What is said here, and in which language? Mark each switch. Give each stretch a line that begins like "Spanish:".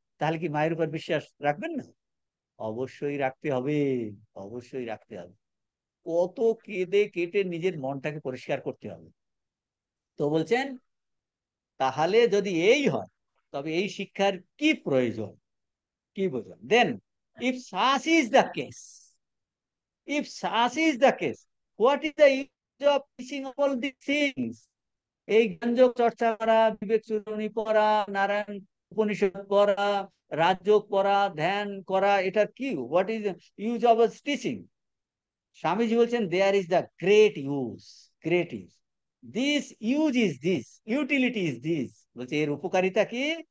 Bangla: তাহলে কি মায়ের উপর বিশ্বাস রাখবেন না? অবশ্যই রাখতে হবে, অবশ্যই রাখতে হবে। কত কেঁদে কেটে নিজের মনটাকে পরিষ্কার করতে হবে। তো বলছেন তাহলে যদি এই হয়, তবে এই শিক্ষার কি প্রয়োজন? কি বুঝলাম?
English: Then if such is the case, if such is the case, what is the use of teaching all these things?
Bangla: এই জ্ঞানযোগ চর্চা করা, বিবেক চূড়ামণি পড়া, নারায়ণ উপনিষদ পড়া, রাজযোগ পড়া, ধ্যান করা, এটা কি?
English: What is use of teaching?
Bangla: Swamiji বলছেন
English: There is the great use, great use. This use is this, utility is this.
Bangla: বলছে এর উপকারিতা কি?